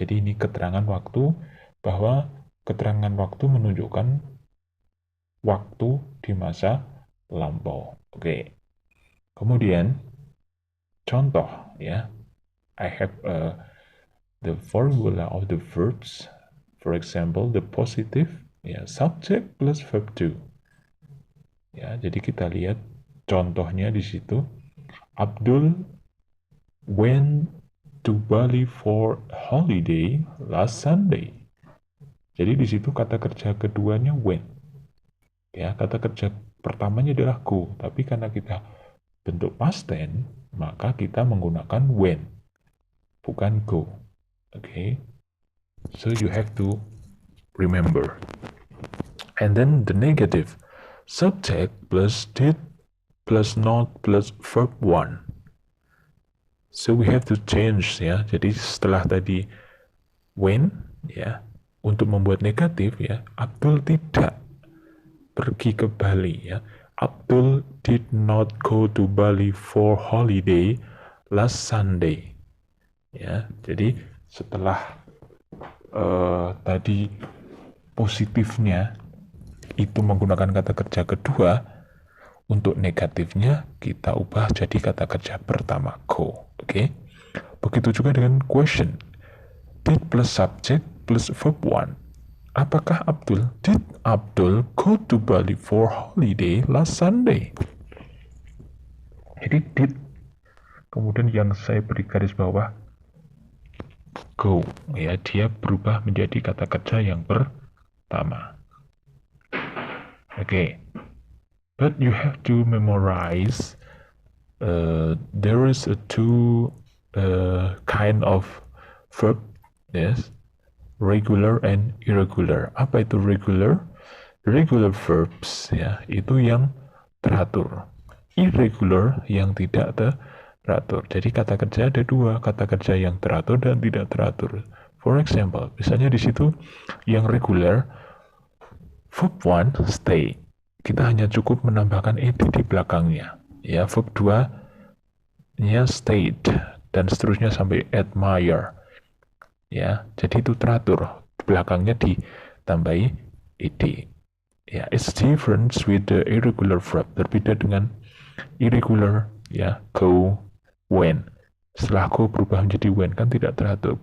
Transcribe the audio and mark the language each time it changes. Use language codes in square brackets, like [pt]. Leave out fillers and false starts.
[id] Jadi ini keterangan waktu, bahwa keterangan waktu menunjukkan waktu di masa lampau. Oke. Kemudian contoh, ya. [en] I have the formula of the verbs. For example, the positive, ya, subject plus verb to. [id] Ya, jadi kita lihat contohnya di situ. [en] Abdul went to Bali for holiday last Sunday. [id] Jadi di situ kata kerja keduanya went. Ya, kata kerja pertamanya adalah go, tapi karena kita bentuk past tense, maka kita menggunakan went, bukan go. [en] Okay? So you have to remember. And then the negative, subject plus did plus not plus verb 1. So we have to change, ya. [id] Jadi setelah tadi when, ya, untuk membuat negatif, ya, Abdul tidak pergi ke Bali, ya. [en] Abdul did not go to Bali for holiday last Sunday. [id] Ya, jadi setelah tadi positifnya itu menggunakan kata kerja kedua, untuk negatifnya kita ubah jadi kata kerja pertama, go. Oke. Begitu juga dengan question. [en] Did plus subject plus verb 1. Apakah did Abdul go to Bali for holiday last Sunday? [id] Jadi did, kemudian yang saya beri garis bawah, go, ya, dia berubah menjadi kata kerja yang pertama. Oke. [en] But you have to memorize. There is a two kind of verb, yes, regular and irregular. [id] Apa itu regular? Regular verbs, ya, itu yang teratur. Irregular yang tidak teratur. Jadi kata kerja ada dua, kata kerja yang teratur dan tidak teratur. [en] For example, [id] misalnya di situ yang regular, verb 1 stay. Kita hanya cukup menambahkan ed di belakangnya. Ya, verb 2 nya stayed dan seterusnya sampai admire. Ya, jadi itu teratur. Belakangnya ditambahi ed. [en] Ya, it's different with the irregular verb. [id] Berbeda dengan irregular, ya, go, when. Setelah go berubah menjadi when, kan tidak teratur.